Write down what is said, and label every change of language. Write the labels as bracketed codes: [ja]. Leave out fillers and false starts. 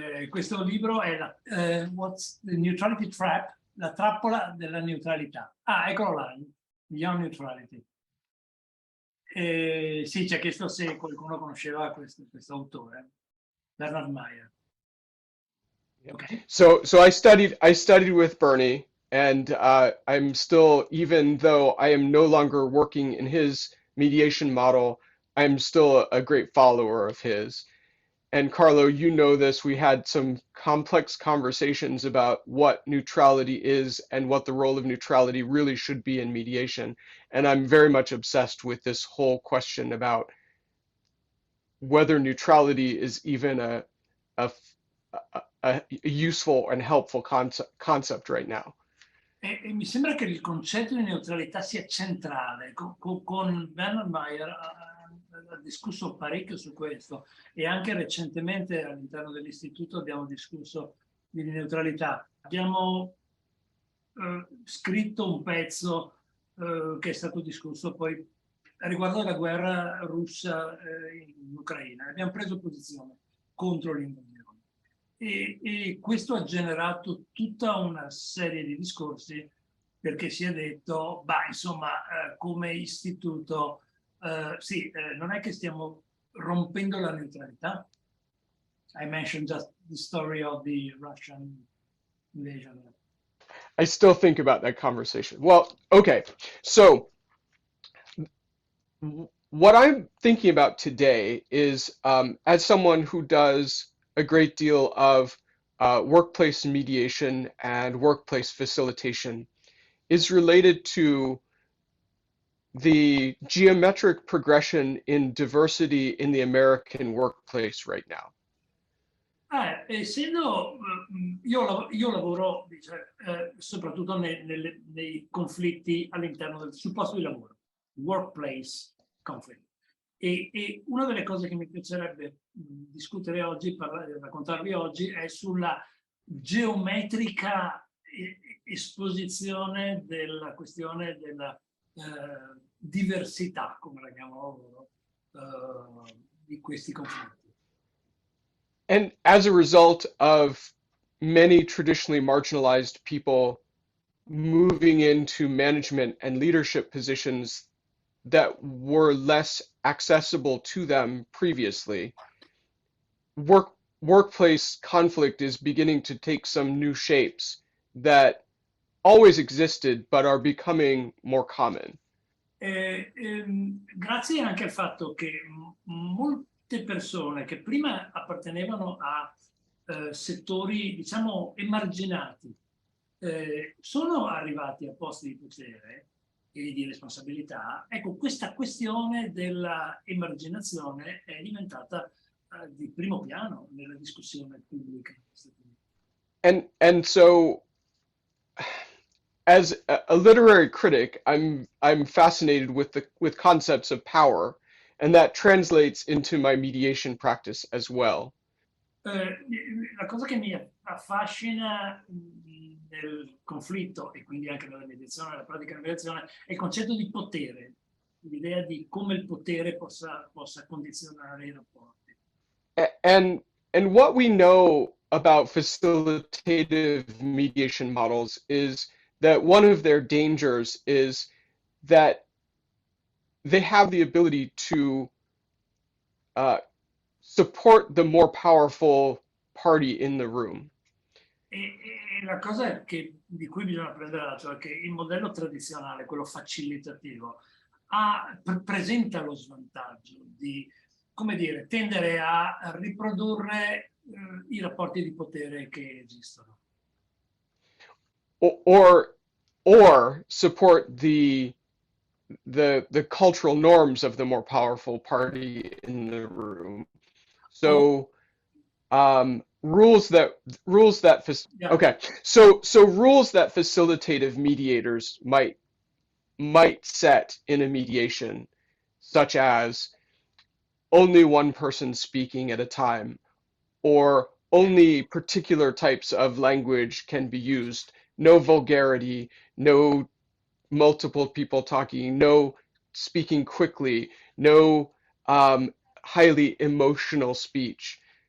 [it] Questo libro è [en] What's the Neutrality Trap? [it] La trappola della neutralità. Ah, eccolo là, Beyond Neutrality. Sì, ci ha chiesto se qualcuno conosceva questo autore, Bernard Mayer. [en] Okay. So I studied with Bernie, and I'm still, even though I am no longer working in his mediation model, I'm still a great follower of his. And Carlo, you know this, we had some complex conversations about what neutrality is and what the role of neutrality really should be in mediation. And I'm very much obsessed with this whole question about whether neutrality is even a useful and helpful concept right now. [it] E mi sembra che il concetto di neutralità sia centrale. Con Bernard Mayer ha discusso parecchio su questo e anche recentemente all'interno dell'istituto abbiamo discusso di neutralità. Abbiamo scritto un pezzo che è stato discusso poi riguardo alla guerra russa in Ucraina. Abbiamo preso posizione contro l'invasione. E questo ha generato tutta una serie di discorsi perché si è detto, bah, insomma, come istituto, sì, non è che stiamo rompendo la neutralità. [en] I mentioned just the story of the Russian invasion. I still think about that conversation. Well, okay, so what I'm thinking about today is, as someone who does a great deal of workplace mediation and workplace facilitation, is related to the geometric progression in diversity in the American workplace right now. [it] Essendo io lavoro soprattutto nei conflitti all'interno sul posto di lavoro, [en] workplace conflict. [it] E una delle cose che mi piacerebbe discutere oggi, raccontarvi oggi, è sulla geometrica esposizione della questione della diversità, come la chiamano loro, di questi conflitti. [en] And as a result of many traditionally marginalized people moving into management and leadership positions that were less accessible to them previously, workplace conflict is beginning to take some new shapes that always existed but are becoming more common. [it] Grazie anche al fatto che molte persone che prima appartenevano a settori, diciamo, emarginati, sono arrivati a posti di potere e di responsabilità. Ecco, questa questione della emarginazione è diventata di primo piano nella discussione pubblica. [en] And so as a literary critic, I'm fascinated with concepts of power, and that translates into my mediation practice as well. [it] La cosa che mi affascina nel conflitto e quindi anche nella mediazione, nella pratica della mediazione, è il concetto di potere, l'idea di come il potere possa condizionare i rapporti. [en] And what we know about facilitative mediation models is that one of their dangers is that they have the ability to support the more powerful party in the room. [it] E la cosa di cui bisogna prendere atto è che il modello tradizionale, quello facilitativo, presenta lo svantaggio di, come dire, tendere a riprodurre i rapporti di potere che esistono. [en] Or support the cultural norms of the more powerful party in the room. So rules that Yeah. okay. So rules that facilitative mediators might set in a mediation, such as only one person speaking at a time, or only particular types of language can be used, no vulgarity, no multiple people talking, no speaking quickly, no highly emotional speech.